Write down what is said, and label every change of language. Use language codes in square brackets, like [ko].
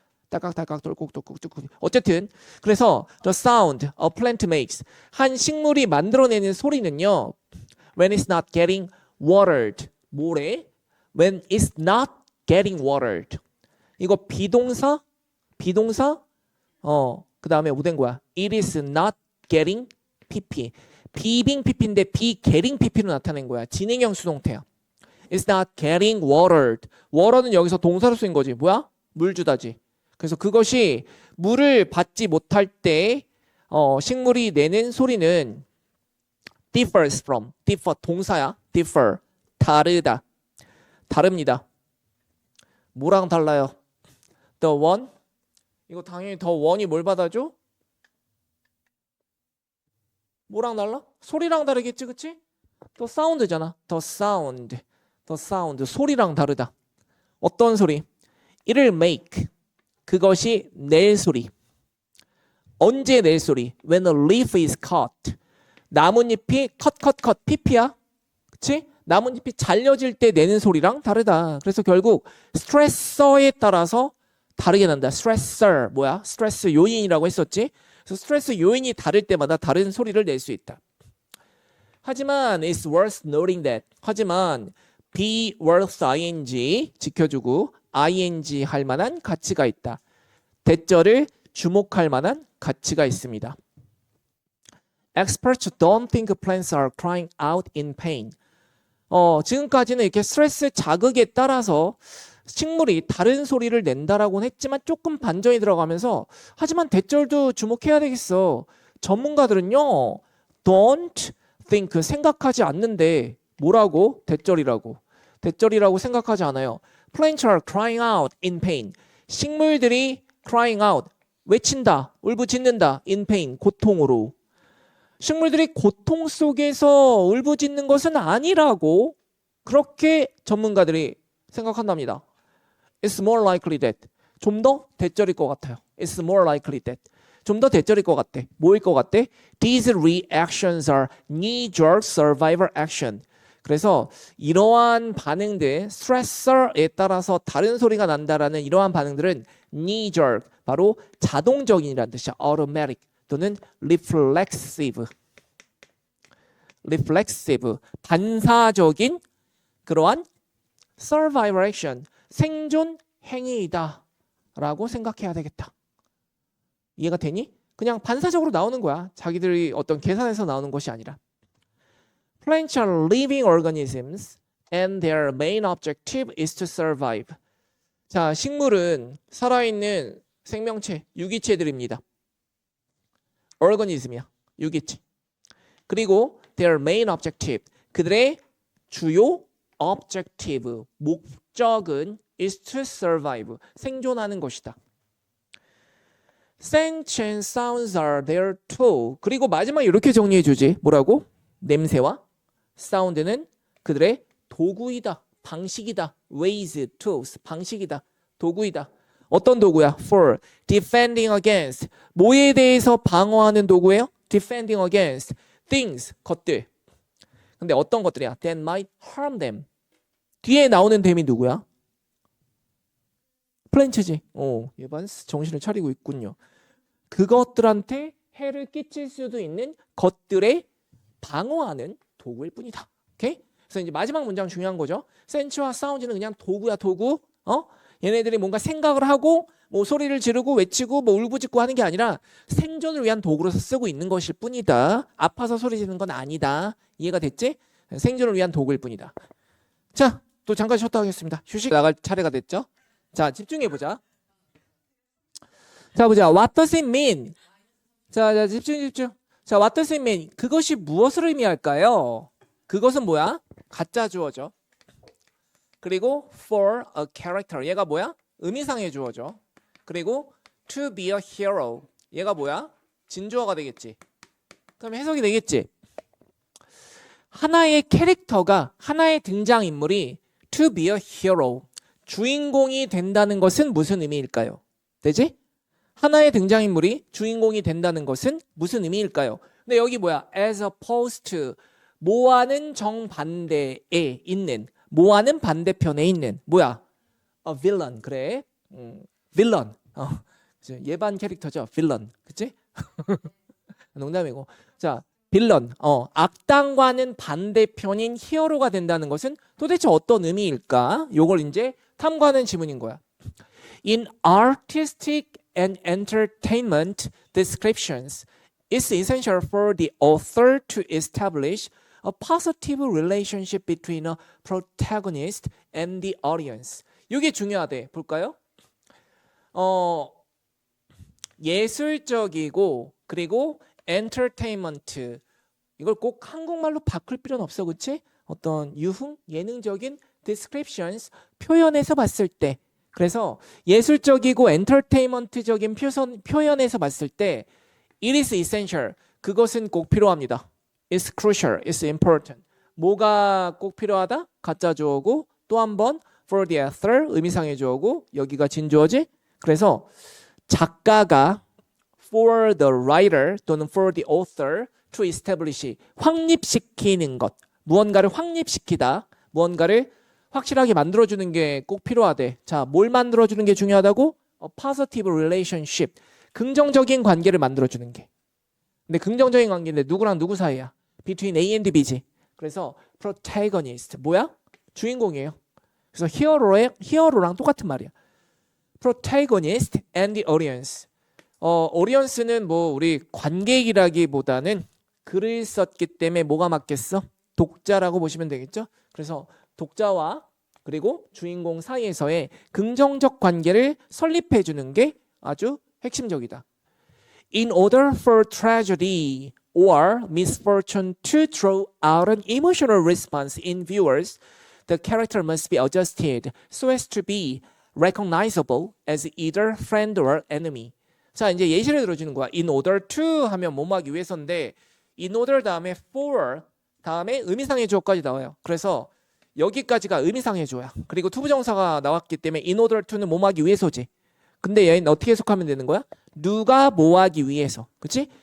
[ko] 딸깍딸깍 똘꾹똘꾹. 어쨌든 그래서 [en] the sound a plant makes [ko] 한 식물이 만들어내는 소리는요. [en] when it's not getting watered. [ko] 뭐래? [en] when it's not getting watered. [ko] 이거 비동사 그 다음에 뭐 된 거야? [en] it is not getting pp. [ko] 비빙 pp인데 [en] be getting [ko] pp로 나타낸 거야. 진행형 수동태야. [en] it's not getting watered. [ko] water는 여기서 동사로 쓰인 거지. 뭐야? 물 주다지. 그래서 그것이 물을 받지 못할 때 식물이 내는 소리는 [en] differs from, [ko] differ 동사야. differ 다릅니다. 뭐랑 달라요? the one 이거 당연히 the one이 뭘 받아줘? 뭐랑 달라? 소리랑 다르겠지, 그치? 더 사운드잖아. 더 사운드. 더 사운드. 소리랑 다르다. 어떤 소리? [en] It'll make. [ko] 그것이 낼 소리. 언제 낼 소리? [en] When a leaf is cut. [ko] 나뭇잎이 컷 PP야. 그치? 나뭇잎이 잘려질 때 내는 소리랑 다르다. 그래서 결국 스트레서에 따라서 다르게 난다. 스트레서 뭐야? 스트레스 요인이라고 했었지. 그래서 스트레스 요인이 다를 때마다 다른 소리를 낼 수 있다. [en] 하지만 it's worth noting that. [ko] 하지만 be worth ing 지켜주고 ing 할 만한 가치가 있다. 대절을 주목할 만한 가치가 있습니다. [en] Experts don't think plants are crying out in pain. [ko] 지금까지는 이렇게 스트레스 자극에 따라서 식물이 다른 소리를 낸다라고는 했지만 조금 반전이 들어가면서 하지만 대절도 주목해야 되겠어. 전문가들은요. [en] Don't think [ko] 생각하지 않는데 뭐라고? 대절이라고. 대절이라고 생각하지 않아요. [en] Plants are crying out in pain. [ko] 식물들이 [en] crying out [ko] 외친다, 울부짖는다 [en] in pain [ko] 고통으로. 식물들이 고통 속에서 울부짖는 것은 아니라고 그렇게 전문가들이 생각한답니다. [en] It's more likely that. [ko] 좀 더 대절일 것 같아요. It's more likely that. 좀 더 대절일 것 같아. 뭐일 것 같아? [en] These reactions are knee-jerk survival action. [ko] 그래서 이러한 반응들, 스트레서에 따라서 다른 소리가 난다라는 이러한 반응들은 [en] knee-jerk, [ko] 바로 자동적인이라는 뜻이야. automatic 또는 reflexive. reflexive, 반사적인 그러한 [en] survival action, [ko] 생존 행위이다 라고 생각해야 되겠다. 이해가 되니? 그냥 반사적으로 나오는 거야. 자기들이 어떤 계산에서 나오는 것이 아니라. [en] Plants are living organisms and their main objective is to survive. [ko] 자, 식물은 살아있는 생명체, 유기체들입니다. organism이야, 유기체. 그리고 [en] their main objective, [ko] 그들의 주요 objective, 목적은 [en] is to survive, [ko] 생존하는 것이다. [en] Scents and sounds are there too. [ko] 그리고 마지막에 이렇게 정리해 주지. 뭐라고? 냄새와 사운드는 그들의 도구이다, 방식이다. ways, tools, 방식이다, 도구이다. 어떤 도구야? [en] For defending against. [ko] 뭐에 대해서 방어하는 도구예요? [en] defending against things, 것들. [ko] 근데 어떤 것들이야? [en] that might harm them. [ko] 뒤에 나오는 them이 누구야? 플랜츠지. 예반스 정신을 차리고 있군요. 그것들한테 해를 끼칠 수도 있는 것들의 방어하는 도구일 뿐이다. 오케이? 그래서 이제 마지막 문장 중요한 거죠. 센치와 사운드는 그냥 도구야, 도구. 얘네들이 뭔가 생각을 하고 뭐 소리를 지르고 외치고 뭐 울부짖고 하는 게 아니라 생존을 위한 도구로서 쓰고 있는 것일 뿐이다. 아파서 소리 지르는 건 아니다. 이해가 됐지? 생존을 위한 도구일 뿐이다. 자, 또 잠깐 쉬었다 하겠습니다. 휴식 나갈 차례가 됐죠? 자, 집중해 보자. 자, 보자. [en] What does it mean? [ko] 자, 집중. 자, [en] what does it mean? [ko] 그것이 무엇을 의미할까요? 그것은 뭐야? 가짜 주어죠. [en] 그리고 for a character. [ko] 얘가 뭐야? 의미상의 주어죠. [en] 그리고 to be a hero. [ko] 얘가 뭐야? 진주어가 되겠지. 그럼 해석이 되겠지. 하나의 캐릭터가, 하나의 등장인물이 to be a hero. 주인공이 된다는 것은 무슨 의미일까요? 되지? 하나의 등장인물이 주인공이 된다는 것은 무슨 의미일까요? 근데 여기 뭐야? as opposed to. 뭐와는 정반대에 있는, 뭐와는 반대편에 있는, 뭐야? a villain. 그래. villain. 예반 캐릭터죠. villain. 그치? 농담이고. 자, 빌런. 악당과는 반대편인 히어로가 된다는 것은 도대체 어떤 의미일까? 요걸 이제 탐구하는 지문인 거야. [en] In artistic and entertainment descriptions, it's essential for the author to establish a positive relationship between a protagonist and the audience. [ko] 이게 중요하대. 볼까요? 예술적이고 그리고 entertainment. 이걸 꼭 한국말로 바꿀 필요는 없어, 그렇지? 어떤 유흥, 예능적인 descriptions, 표현에서 봤을 때. 그래서 예술적이고 엔터테인먼트적인 표현에서 봤을 때 [en] it is essential. [ko] 그것은 꼭 필요합니다. [en] It's crucial. It's important. [ko] 뭐가 꼭 필요하다? 가짜 주어고 또 한 번 [en] for the author [ko] 의미상의 주어고 여기가 진주어지. 그래서 작가가 [en] for the writer [ko] 또는 [en] for the author to establish [ko] 확립시키는 것. 무언가를 확립시키다. 무언가를 확실하게 만들어주는 게 꼭 필요하대. 자, 뭘 만들어주는 게 중요하다고? [en] A positive relationship. [ko] 긍정적인 관계를 만들어주는 게. 근데 긍정적인 관계인데 누구랑 누구 사이야? [en] Between A and B지. [ko] 그래서 protagonist 뭐야? 주인공이에요. 그래서 히어로랑 똑같은 말이야. [en] protagonist and the audience. [ko] audience는 뭐 우리 관객이라기보다는 글을 썼기 때문에 뭐가 맞겠어? 독자라고 보시면 되겠죠? 그래서 독자와 그리고 주인공 사이에서의 긍정적 관계를 설립해 주는 게 아주 핵심적이다. [en] In order for tragedy or misfortune to draw out an emotional response in viewers, the character must be adjusted so as to be recognizable as either friend or enemy. [ko] 자, 이제 예시를 들어주는 거야. [en] In order to [ko] 하면 뭐뭐 하기 위해서인데 in order 다음에 for 다음에 의미상의 주어까지 나와요. 그래서 여기까지가 의미상의 주어야. 그리고 투부정사가 나왔기 때문에 in order to는 뭐뭐 하기 위해서지. 근데 얘는 어떻게 해석하면 되는 거야? 누가 뭐 하기 위해서. 그치?